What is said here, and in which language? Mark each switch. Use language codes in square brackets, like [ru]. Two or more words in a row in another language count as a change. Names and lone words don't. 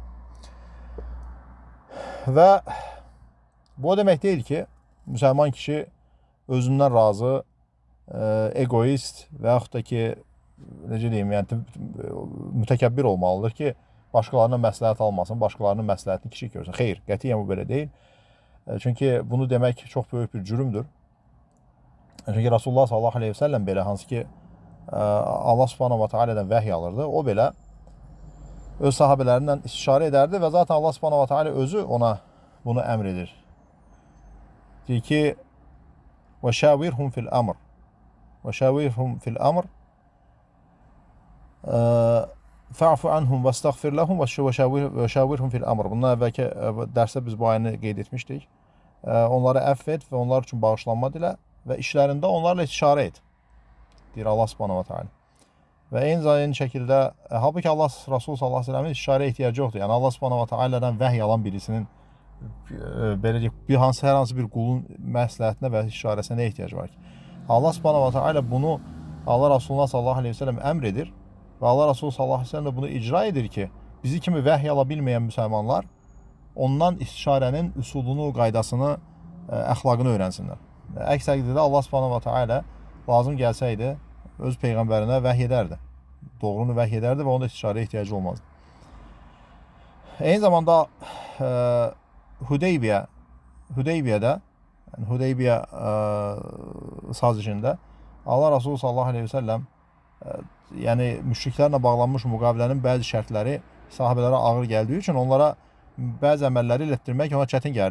[az] Və bu o demək deyil ki, müsəlman kişi özündən razı, egoist və yaxud da ki, necə deyim, yəni, mütəkəbbir olmalıdır ki, başqalarına məsləhət almasın, başqalarının məsləhətini kişi görsün. Xeyr, qətiyyən bu belə deyil. Çünki bunu demək çox böyük bir cürümdür. Çünki Rasulullah [ar] صلى الله عليه وسلم [az] belə, hansı ki, Allah [ar] سبحانه وتعالى [az] vəhiy alırdı, o belə öz sahabələrindən istişarə edərdi və zaten Allah [ar] سبحانه وتعالى [az] özü ona bunu əmr edir. Deyir ki, [ar] وَشَاوِرْهُمْ فِي الْأَمْرِ وَشَاوِرْهُمْ فِي الْأَمْرِ فَعْفُ عَنْهُمْ وَاسْتَغْفِرْ لَهُمْ وَشَاوِرْهُمْ فِي الْأَمْرِ. [az] Bundan əvvəlki dərsdə biz bu ayını qeyd etmişdik. Onları əfv et və onlar üçün bağışlanma dilə və işlərində onlarla istişarə et, deyir Allah [ar] سبحانه وتعالى. [az] Və eyni şəkildə, halbuki Allah Rasul [ar] صلى الله عليه وسلم [az] istişarə ehtiyacı yoxdur. Yəni, Allah [ar] سبحانه وتعالى [az] vəhiy alan birisinin hər hansı bir qulun məsləhətinə və istişarəsinə nə ehtiyacı var ki? Allah [ar] سبحانه وتعالى [az] bunu Allah Rasulullah [ar] صلى الله عليه وسلم [az] əmr edir və Allah Rasulullah [ar] صلى الله عليه وسلم [az] də bunu icra edir ki, bizi kimi vəhiy ala bilməyən müsəlmanlar ondan istişarənin üsulunu, qaydasını, əxlaqını öyrənsinlər. Əks təqdirdə Allah [ar] سبحانه وتعالى [az] lazım gəlsəydi, öz peyğəmbərinə vəhiy edərdi. Doğrunu vəhiy edərdi və onda istişarəyə ehtiyacı olmazdı. Eyni zamanda Hüdeybiyədə, yəni Hüdeybiyə sazişində Allah Rasulü [ar] صلى الله عليه وسلم [az] yəni müşriklərlə bağlanmış müqavilənin bəzi şərtləri sahabələrə ağır gəldiyi üçün onlara bəzi əməlləri ilətdirmək ona çətin gəldi.